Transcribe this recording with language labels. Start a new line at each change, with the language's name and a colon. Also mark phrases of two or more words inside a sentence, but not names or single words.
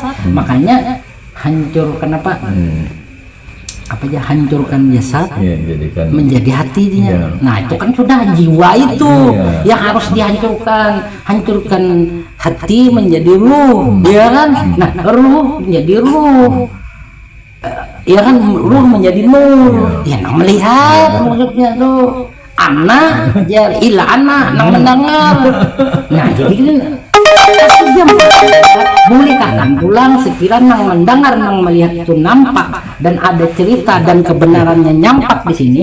Indonesian: Makanya hancurkan apa aja hancurkan jasad menjadi hatinya. Nah itu kan sudah jiwa itu yang harus dihancurkan. Hancurkan hati menjadi ruh, ya kan? Nah ruh menjadi ruh, ya kan? Ruh menjadi nur.
Banjar: Ya nang melihat maksudnya tuh anak ya ila anak nang mendengar. Nah jadi boleh kan pulang sekiranya nang mendengar nang melihat itu nampak dan ada cerita dan kebenarannya nyampak di sini.